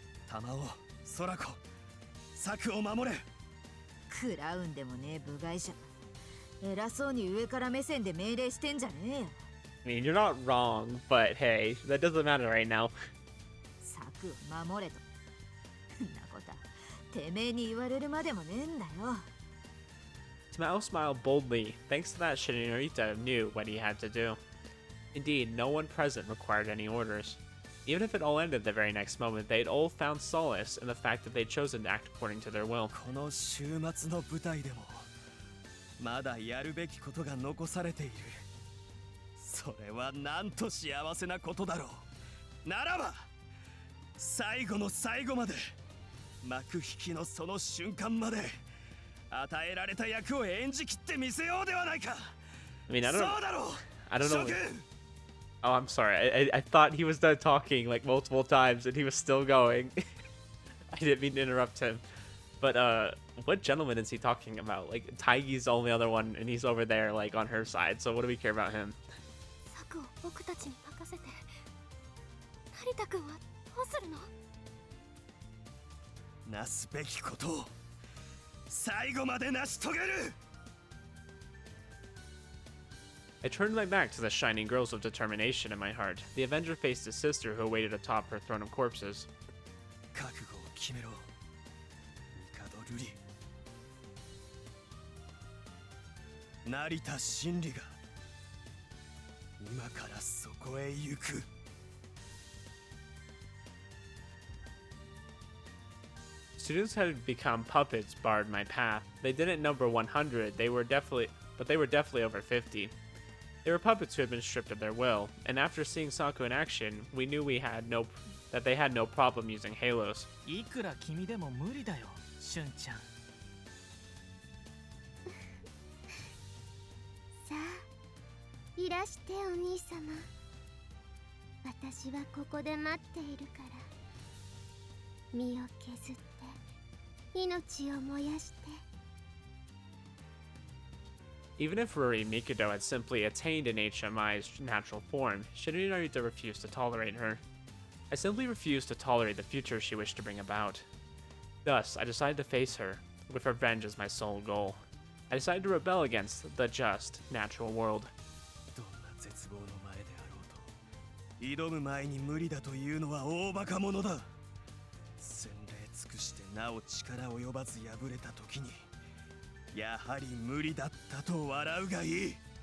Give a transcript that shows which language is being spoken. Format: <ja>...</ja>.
<ja>Tamao, Sorako, Sakuを守れ。クラウンでもねえ部外者。偉そうに上から目線で命令してんじゃねえよ。</ja> <en>I mean, you're not wrong, but hey, that doesn't matter right now.</en> <ja>サクを守れと。んなことはてめえに言われるまでもねえんだよ。</ja> <en>Tamao smiled boldly. Thanks to that, Narita knew what he had to do. Indeed, no one present required any orders. Even if it all ended the very next moment, they'd all found solace in the fact that they'd chosen to act according to their will.</en> <ja>この週末の舞台でも。まだやるべきことが残されている。それはなんと幸せなことだろう。ならば最後の最後まで幕引きのその瞬間まで与えられた役を演じきってみせようではないか。</ja> <en>I mean, I don't know. Oh, I'm sorry. I thought he was done talking like multiple times and he was still going. I didn't mean to interrupt him. But what gentleman is he talking about? Like, Taggy's the only other one, and he's over there, like, on her side, so what do we care about him?</en> <ja>サクを僕たちに任せて成田君はどうするの？なすべきことを最後まで成し遂げる。</ja> <en>I turned my back to the shining girls of determination in my heart. The Avenger faced his sister who awaited atop her throne of corpses.</en> <ja>覚悟を決めろ、帝瑠璃。成田真理が今からそこへ行く。</ja> <en>Students had become puppets barred my path. They didn't number 100, they were definitely over 50. They were puppets who had been stripped of their will, and after seeing Saku in action, we knew that they had no problem using halos.</en> <ja>いくら君でも無理だよ、シュンちゃん。さあいらしてお兄様。私はここで待っているから。身を削って命を燃やして。</ja> <en>Even if Ruri Mikado had simply attained an HMI's natural form, Shinri Narita refused to tolerate her. I simply refused to tolerate the future she wished to bring about. Thus, I decided to face her, with revenge as my sole goal. I decided to rebel against the just, natural world.</en> <ja>どんな絶望の前であろうと、挑む前に無理だというのは大バカ者だ。洗礼尽くしてなお力及ばず敗れた時に。やはり無理だったと笑うがいい。</ja>